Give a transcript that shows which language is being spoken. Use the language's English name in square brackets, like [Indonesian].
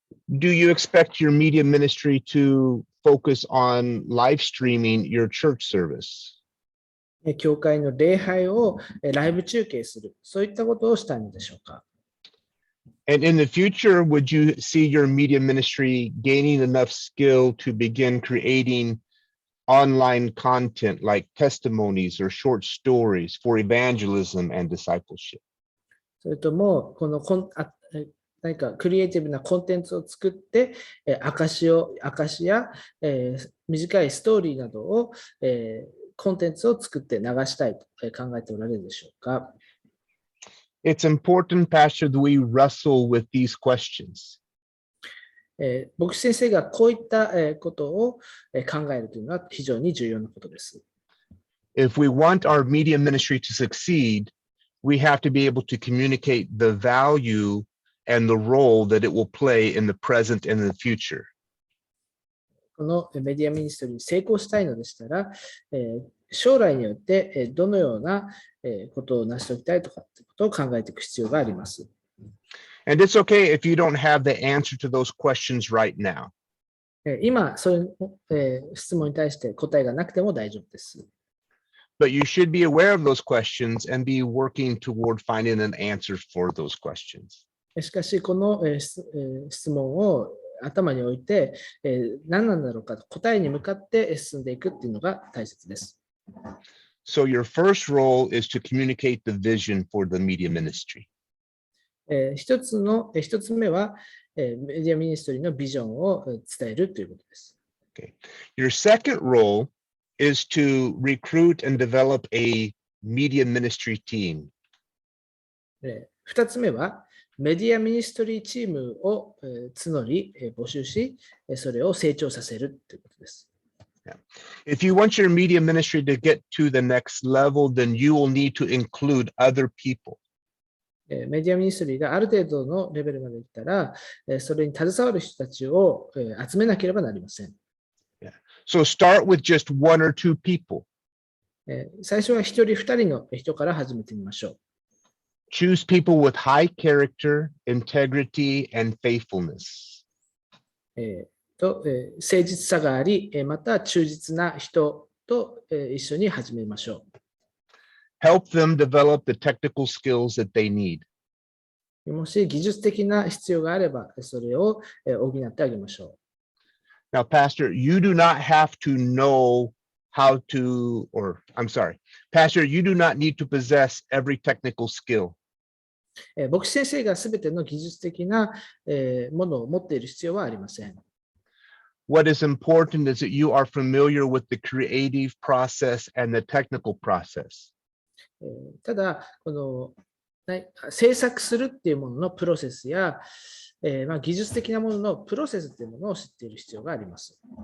[English] Do you expect your media ministry to focus on live streaming your church service? [Japanese] 教会の礼拝をライブ中継する、そういったことをしたいのでしょうか。 [English] And in the future, would you see your media ministry gaining enough skill to begin creating online content like testimonies or short stories for evangelism and discipleship? [Japanese] それとも、何かクリエイティブなコンテンツを作って、証しや、短いストーリーなどを、コンテンツを作って流したいと考えておられるでしょうか。 [English] It's important, Pastor, that we wrestle with these questions. [Japanese] 牧師先生がこういったことを考えるというのは非常に重要なことです。 [English] If we want our media ministry to succeed, we have to be able to communicate the value and the role that it will play in the present and in the future. [Japanese] このメディアミニストリーに成功したいのでしたら、将来によってどのようなことを成し遂げたいとかということを考えていく必要があります。 [English] And it's okay if you don't have the answer to those questions right now. [Japanese] 今、そういう質問に対して答えがなくても大丈夫です。 [English] But you should be aware of those questions and be working toward finding an answer for those questions. [Japanese] しかし、この質問を頭に置いて、何なんだろうかと答えに向かって進んでいくっていうのが大切です。 [English] So your first role is to communicate the vision for the media ministry. [Japanese] 一つ目は、メディアミニストリーのビジョンを伝えるということです。 [English] Okay. Your second role is to recruit and develop a media ministry team. [Japanese] 二つ目は、メディアミニストリーチームを募り、募集し、それを成長させるということです。 [English] Yeah. If you want your media ministry to get to the next level, then you will need to include other people. [Japanese] メディアミニストリーがある程度のレベルまでいったら、それに携わる人たちを集めなければなりません。 [English] Yeah. So start with just one or two people. [Japanese] 最初は一人二人の人から始めてみましょう。 [English] Choose people with high character, integrity, and faithfulness. [Japanese] 誠実さがあり、また忠実な人と一緒に始めましょう。 [English] Help them develop the technical skills that they need. [Japanese] もし技術的な必要があれば、それを補ってあげましょ [English] う。Now, Pastor, you do not have to know how to, or I'm sorry, Pastor, you do not need to possess every technical skill. [Japanese] 牧師先生がすべての技術的なものを持っている必要はありません。 [English] What is important is that you are familiar with the creative process and the technical process. [Japanese] ただ、この制作するっていうもののプロセスや、技術的なもののプロセスっていうものを知っている必要があります。